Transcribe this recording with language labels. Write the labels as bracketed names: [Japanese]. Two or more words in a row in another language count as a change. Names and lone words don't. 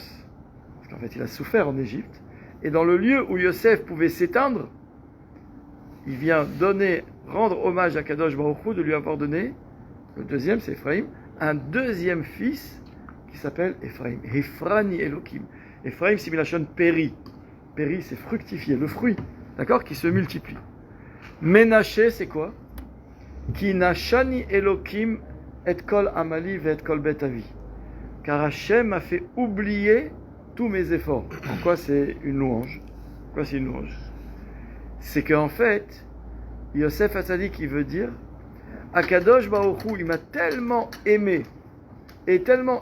[French] Parce qu'en fait, il a souffert en Égypte. Et dans le lieu où Yosef pouvait s'éteindre, il vient rendre hommage à [Hebrew] קדוש ברוך הוא [French] de lui avoir donné, le deuxième c'est Ephraim, un deuxième fils qui s'appelle Ephraim. [Hebrew] הפרני אלוקים. Ephraim, [French] c'est [Hebrew] מלשון פרי. [French] Péri, c'est fructifier, le fruit, d'accord, qui se multiplie. Ménaché, c'est quoi? [Hebrew] כי נשני אלוקים את כל עמלי ואת כל בית אבי. [French] Car Hachem m'a fait oublier tous mes efforts. En quoi c'est une louange? Pourquoi c'est une louange? C'est qu'en fait, Yosef Hatzadik, il veut dire, [Hebrew] הקדוש ברוך הוא, [French] il m'a tellement aimé et tellement